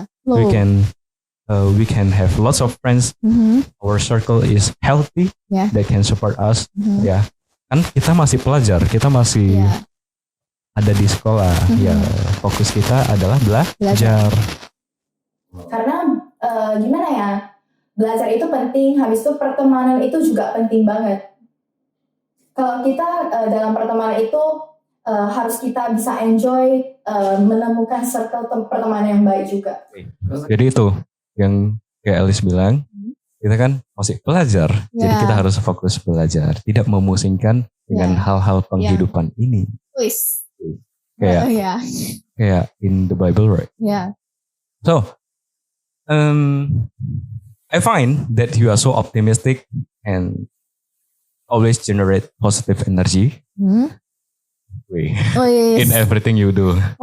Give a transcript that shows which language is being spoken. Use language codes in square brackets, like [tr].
[en] We can have lots of friends. Our circle is healthy, that can support us. [id] Kan kita masih pelajar, kita masih ada di sekolah. Fokus kita adalah belajar. Karena gimana ya? Belajar itu penting, habis itu pertemanan itu juga penting banget. Kalau kita dalam pertemanan itu harus kita bisa enjoy, menemukan circle pertemanan yang baik juga. Jadi itu yang kayak Alice bilang, kita kan masih pelajar, jadi kita harus fokus belajar, tidak memusingkan dengan hal-hal penghidupan ini. [en] Kayak in the Bible, right? So, I find that you are so optimistic and always generate positive energy in everything you do.